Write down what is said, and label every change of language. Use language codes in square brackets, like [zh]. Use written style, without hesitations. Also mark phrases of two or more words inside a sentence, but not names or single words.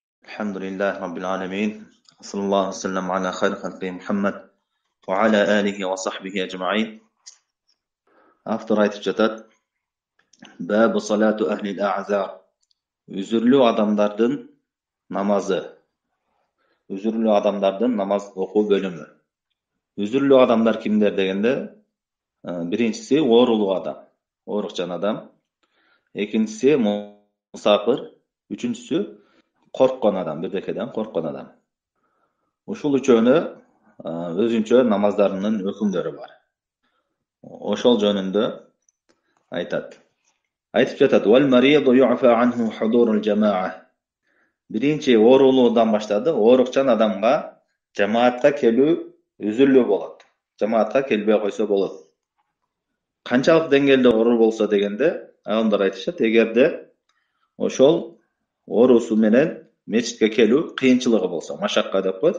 [ar] الحمد لله رب العالمين صلى الله وسلم على خير خلقه محمد وعلى آله وصحبه أجمعين. [ky] Автор айтып жатат: [ar] باب صلاة أهل الأعذار. [ky] Үзүрлүү адамдардын намазы. Үзүрлүү адамдардын намаз окуу бөлүмү. Үзүрлүү адамдар кимдер дегенде, биринчиси оорулуу адам, оорукчан адам. Экинчиси мусафир, үчүнчүсү корккон адам, бирдекеден корккон адам. Ушул үчөөнө өзүнчө намаздарынын өкүмдөрү бар. Ошол жөнүндө айтып жатат: [ar] "والمريض يعفى عنه حضور الجماعة." [ky] Биринчи оорулуудан баштады. Оорукчан адамга жамаатка келүү үзүрлүү болот. Жамаатка келбей койсо болот. Канчалык деңгээлде оору болсо дегенде, адамдар айтышат, эгерде ошол оорусу менен мечитке келүү кыйынчылыгы болсо, машакка деп коет.